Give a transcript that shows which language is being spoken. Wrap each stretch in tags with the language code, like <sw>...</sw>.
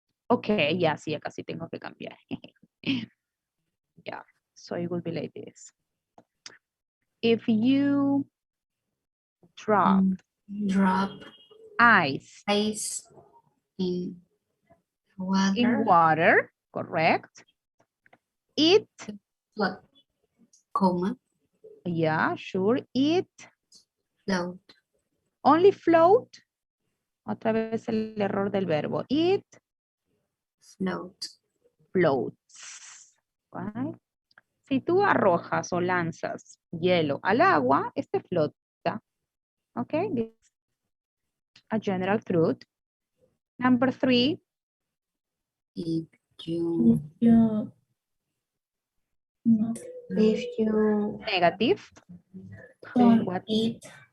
<es>Okay, ya, sí, ya casi tengo que cambiar.</es> <en>Yeah, so it will be like this. If you drop ice in water. In water, correct. It. What? Comma. Yeah, sure. It. Float. Only float.</en> <es>Otra vez el error del verbo.</es> <en>It. Float. Floats. Right?</en> <es>Si tú arrojas o lanzas hielo al agua, este flota.</es> <en>Okay, this is a general truth. Number 3. If you Negative. Don't What? eat.</en>